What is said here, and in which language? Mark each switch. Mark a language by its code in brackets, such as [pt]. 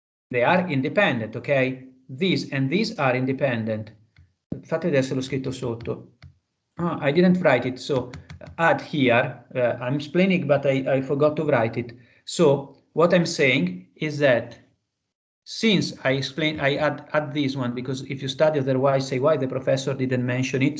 [en] They are independent, okay? These and these are independent. [it] Fate vedere se l'ho scritto sotto. [en] Oh, I didn't write it, so add here. I'm explaining, but I forgot to write it. So what I'm saying is that since I add this one, because if you study otherwise, say why the professor didn't mention it.